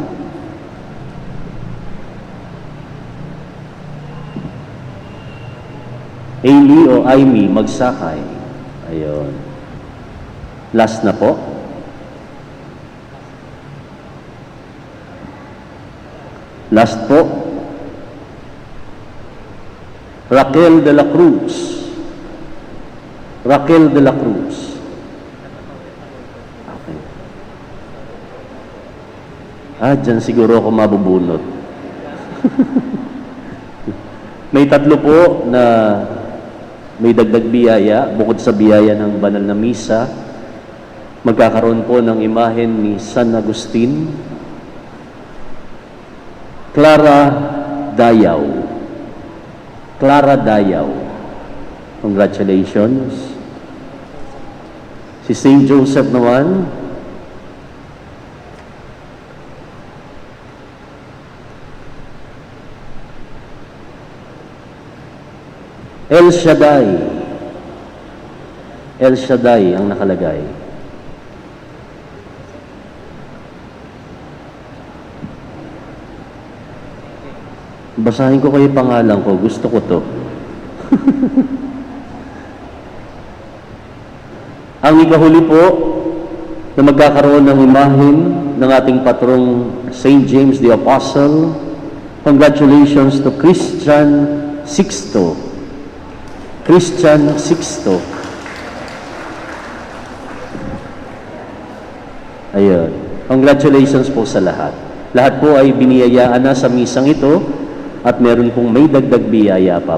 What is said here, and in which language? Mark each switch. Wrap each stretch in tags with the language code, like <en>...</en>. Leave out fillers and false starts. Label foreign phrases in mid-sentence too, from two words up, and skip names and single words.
<tl>Amy o Amy Magsakay. Ayun. Last na po. Last po. Raquel de la Cruz. Raquel de la Cruz. Okay. Dyan siguro ako mabubunot. May 3 po na may dagdag biyaya, bukod sa biyaya ng banal na misa, magkakaroon po ng imahen ni San Agustin. Clara Dayaw. Clara Dayaw. Congratulations. Si St. Joseph naman. El Shaddai. El Shaddai ang nakalagay. Basahin ko kayo pangalan ko. Gusto ko to. Ang ikahuli po na magkakaroon ng imahen ng ating patrong St.</tl> <en>James the Apostle. Congratulations to Christian Sixto.</en> <tl>Christian Sixto. Ayun. Congratulations po sa lahat. Lahat po ay biniyayaan na sa misang ito at meron pong may dagdag biyaya pa.</tl>